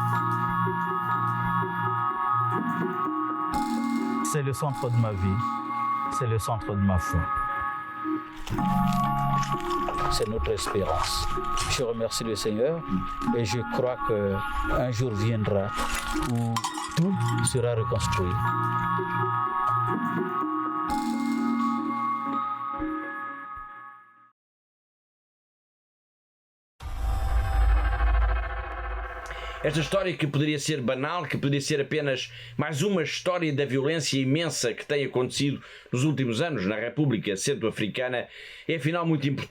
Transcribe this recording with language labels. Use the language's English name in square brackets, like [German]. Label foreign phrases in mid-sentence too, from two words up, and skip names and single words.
[French] C'est le centre de ma vie, c'est le centre de ma foi. C'est notre espérance. Je remercie le Seigneur et je crois qu'un jour viendra où tout sera reconstruit. [Portuguese] Esta história, que poderia ser banal, que poderia ser apenas mais uma história da violência imensa que tem acontecido nos últimos anos na República Centro-Africana, é afinal muito importante.